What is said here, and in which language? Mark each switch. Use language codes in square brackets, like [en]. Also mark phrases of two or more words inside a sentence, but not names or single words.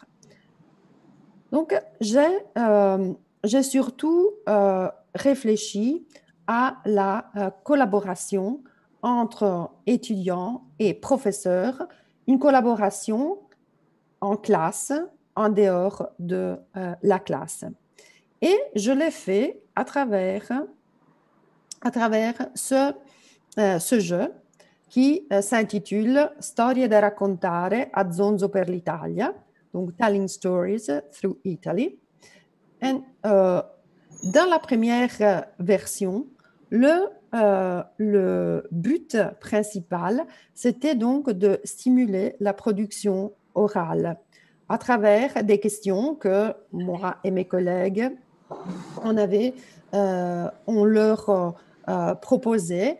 [fr] Donc, j'ai surtout réfléchi à la collaboration entre étudiants et professeurs, une collaboration en classe, en dehors de la classe. Et je l'ai fait à travers ce jeu qui s'intitule Storie da raccontare a Zonzo per l'Italia, donc Telling Stories Through Italy. Et, dans la première version, le but principal, c'était donc de stimuler la production orale à travers des questions que moi et mes collègues, on leur proposait.